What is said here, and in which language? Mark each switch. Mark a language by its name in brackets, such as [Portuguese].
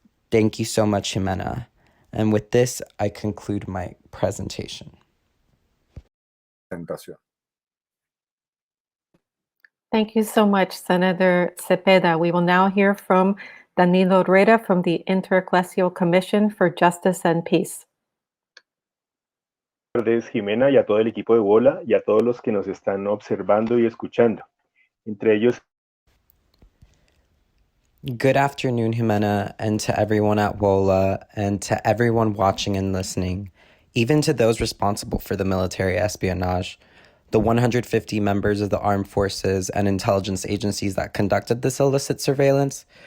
[English] Thank you so much, Semana. And with this, I conclude my presentation. Thank you so much, Senator Cepeda. We will now hear from Danilo Reda from the Interecclesial Commission for Justice and Peace. [Spanish] Buenas tardes, Jimena, y a todo el equipo de Bola, y a todos los que nos están observando y escuchando. Entre ellos. [English] Good afternoon, Jimena, and to everyone at WOLA, and to everyone watching and listening, even to those responsible for the military espionage, the 150 members of the armed forces and intelligence agencies that conducted this illicit surveillance.